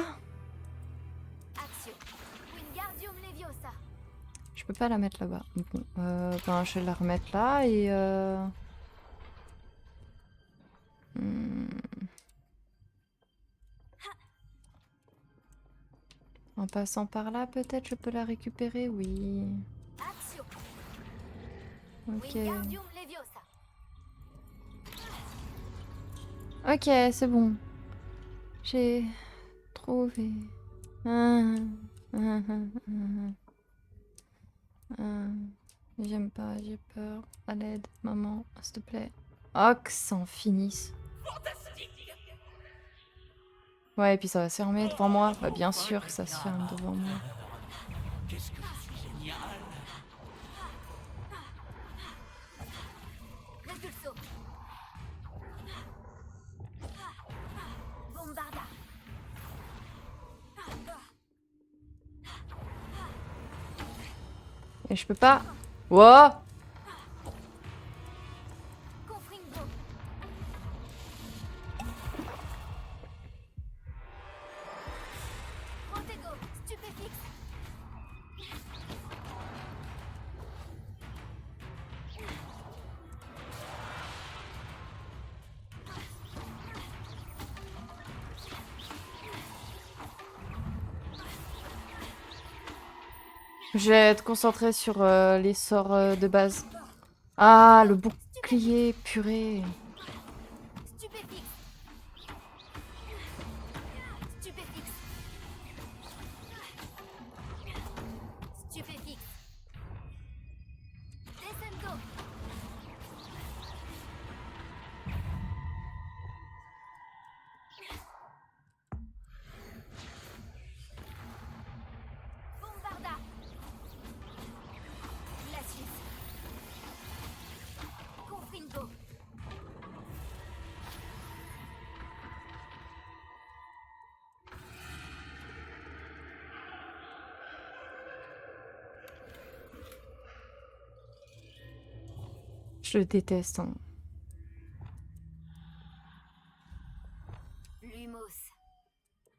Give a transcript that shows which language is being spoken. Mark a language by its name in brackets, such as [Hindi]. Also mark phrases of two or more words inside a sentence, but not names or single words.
[French] Axio. Wingardium Leviosa. Je peux pas la mettre là-bas. Bon, ben, je vais la remettre là et... hmm. En passant par là, peut-être je peux la récupérer? Oui. Axio. Ok. Wingardium Leviosa. Ok, c'est bon. J'ai trouvé. Ah, ah, ah, ah, ah. J'aime pas, j'ai peur. À l'aide, maman, s'il te plaît. Oh, que ça en finisse. Ouais, et puis ça va se fermer devant moi. Bah, bien sûr que ça se ferme devant moi. Qu'est-ce que je suis génial! Repulso. Bombarda. Et je peux pas. Wow! Confringo. Protego. Stupéfixe. Je vais être concentrée sur les sorts de base. Ah, le bouclier, purée. Stupéfixe. Stupéfixe. Stupéfixe. Descendo. Bombarda. Glacius. Confringo. Je le déteste, hein. Lumos.